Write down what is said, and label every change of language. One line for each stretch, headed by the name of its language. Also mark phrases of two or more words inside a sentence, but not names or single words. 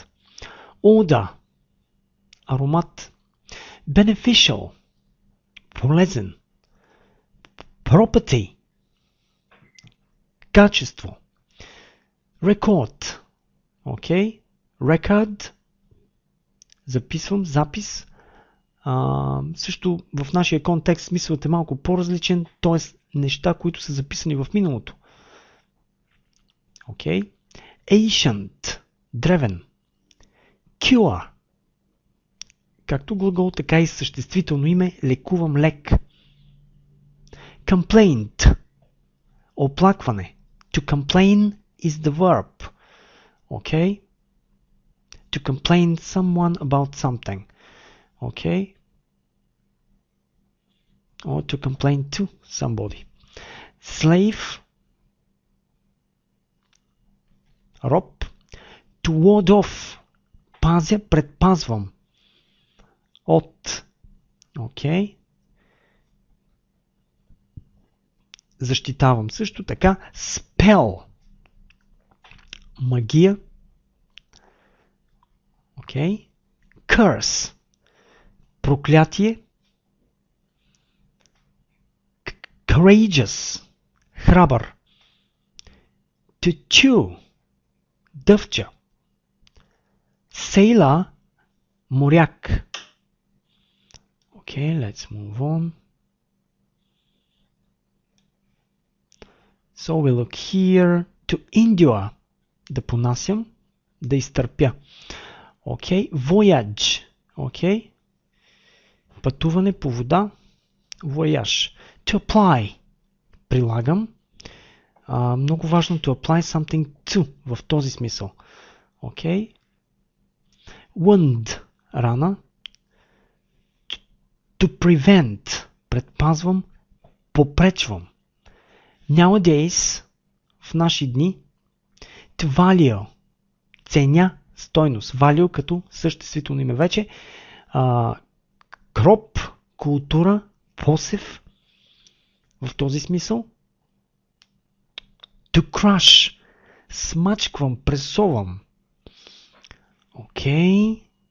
English: Odor, aromat. Beneficial, полезен. Property, качество. Record, okay. Record,
Bulgarian: записвам, запис. Също в нашия контекст смисълът е малко по-различен, т.е. неща, които са записани в миналото.
English: Okay. Ancient, древен.
Bulgarian: Cure, както глагол, така и съществително име, лекувам, лек.
English: Complaint, оплакване. To complain is the verb. Okay. To complain someone about something. Okay. Or to complain to somebody. Slave, роб. To ward off,
Bulgarian: пазя, предпазвам. От. Okay. Защитавам също така.
English: Spell, магия. Okay. Curse, проклятие. Courageous, храбър. To chew, дъвча. Sailor, моряк. Okay, let's move on. So we look here. To endure.
Bulgarian: Да понасям, да изтърпя.
English: Okay. Voyage. Okay.
Bulgarian: Пътуване по вода.
English: Voyage. To apply.
Bulgarian: Прилагам. Много важно
English: to apply something to
Bulgarian: в този смисъл.
English: Okay. Wound. Рана. To prevent.
Bulgarian: Предпазвам. Попречвам. Nowadays. В наши дни.
English: To value.
Bulgarian: Ценя. Стойност. Value като съществително име вече. Кроп. Култура. Посев. В този смисъл.
English: To crush.
Bulgarian: Смачквам. Пресовам. Okay.